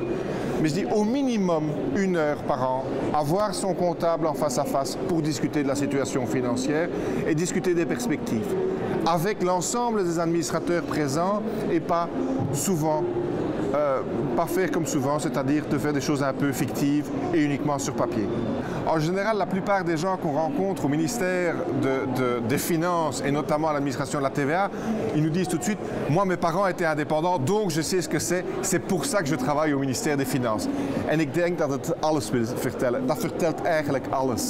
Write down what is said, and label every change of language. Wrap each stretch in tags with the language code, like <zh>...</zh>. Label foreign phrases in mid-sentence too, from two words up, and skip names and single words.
<fr>Mais je dis au minimum 1 heure par an, avoir son comptable en face à face pour discuter de la situation financière et discuter des perspectives avec l'ensemble des administrateurs présents et pas souvent, pas faire comme souvent, c'est-à-dire de faire des choses un peu fictives et uniquement sur papier. En général, la plupart des gens qu'on rencontre au ministère des Finances et notamment à l'administration de la TVA, ils nous disent tout de suite « Moi, mes parents étaient indépendants, donc je sais ce que c'est pour ça que je travaille au ministère des Finances.</fr> <nl>» En ik denk dat het alles wil vertellen. Dat vertelt eigenlijk alles.</nl>